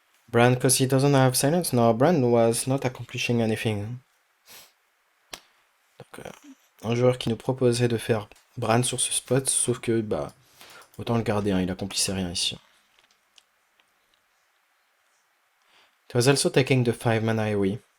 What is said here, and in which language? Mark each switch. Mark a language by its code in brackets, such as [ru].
[en] Brand, because he doesn't have silence? No, Brand was not accomplishing anything. [fr] Donc, un joueur qui nous proposait de faire Brand sur ce spot, sauf que, bah, autant le garder, hein, il accomplissait rien ici. [en] It was also taking the 5 mana AoE.